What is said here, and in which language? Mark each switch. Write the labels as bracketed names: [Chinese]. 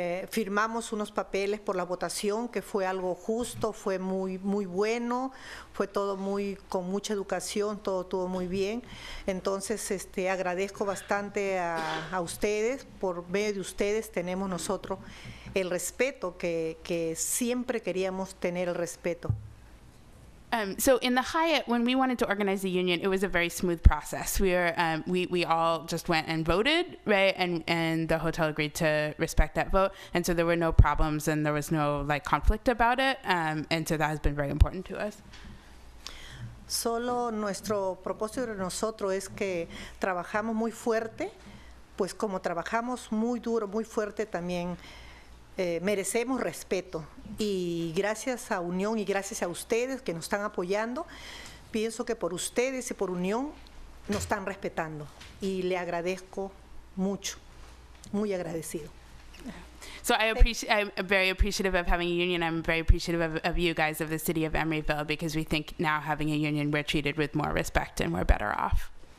[Spanish] firmamos unos papeles por la votación, que fue algo justo, fue muy bueno, fue todo con mucha educación, todo estuvo muy bien. Entonces, agradezco bastante a ustedes. Por medio de ustedes tenemos nosotros el respeto que siempre queríamos tener, el respeto. [English] So in the Hyatt, when we wanted to organize the union, it was a very smooth process. We all just went and voted, right? And the hotel agreed to respect that vote. And so there were no problems and there was no conflict about it. And so that has been very important to us. [Spanish] Solo nuestro propósito de nosotros es que trabajamos muy fuerte, pues como trabajamos muy duro, muy fuerte también, merecemos respeto, y gracias a Unión y gracias a ustedes que nos están apoyando, pienso que por ustedes y por Unión nos están respetando, y le agradezco mucho, muy agradecido. [English] So I'm very appreciative of having a union. I'm very appreciative of you guys of the city of Emeryville, because we think now having a union, we're treated with more respect and we're better off.